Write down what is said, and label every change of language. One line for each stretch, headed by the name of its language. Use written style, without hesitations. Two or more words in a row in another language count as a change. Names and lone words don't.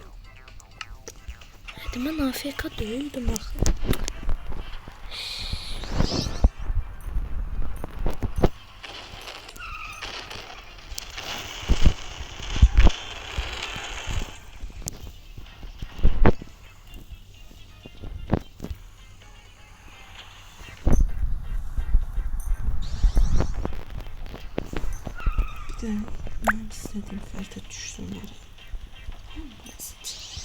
Turkish: Hadi ben AFK değildim bak.
Azerbaijani: Bir də mən istədiyim fərdə düşsünlər. Basit.